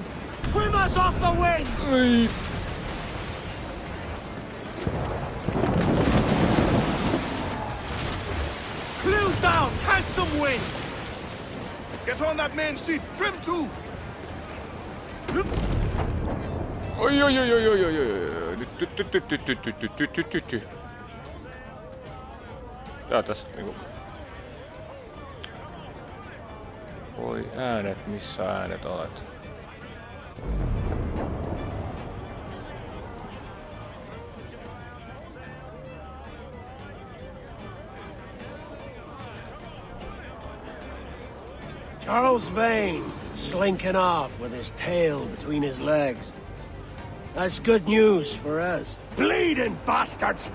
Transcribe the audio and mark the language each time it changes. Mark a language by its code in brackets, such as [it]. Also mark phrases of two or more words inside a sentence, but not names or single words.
[en] Trim us off the wind! Clews down! Catch some wind! Get on that main sheet. Trim too. [fi] Oi. Tää tästä niinku... Voi äänet, missä äänet olet? [en] Charles Vane, slinking off with his tail between his legs. That's good news for us. Bleeding bastards!